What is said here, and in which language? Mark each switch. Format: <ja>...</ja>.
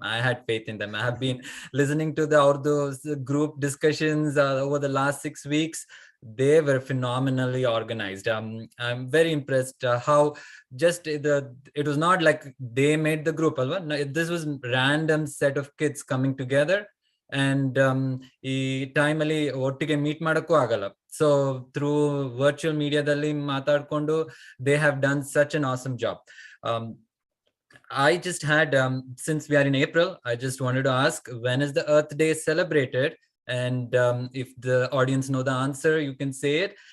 <en>I have been listening to all those group discussions over the last 6 weeks. They were phenomenally organized. I'm very impressed how it was not like they made the group. No, this was random set of kids coming together.</en> <kn>And ಈ ಟೈಮಲ್ಲಿ ಒಟ್ಟಿಗೆ meet ಮಾಡಕ್ಕೂ ಆಗಲ್ಲ.</kn> <en>So through virtual media</en> <kn>ದಲ್ಲಿ ಮಾತಾಡ್ಕೊಂಡು</kn> <en>they have done such an awesome job. I just had, since we are in April, I just wanted to ask, when is the Earth Day celebrated? And if the audience know the answer, you can say it.</en>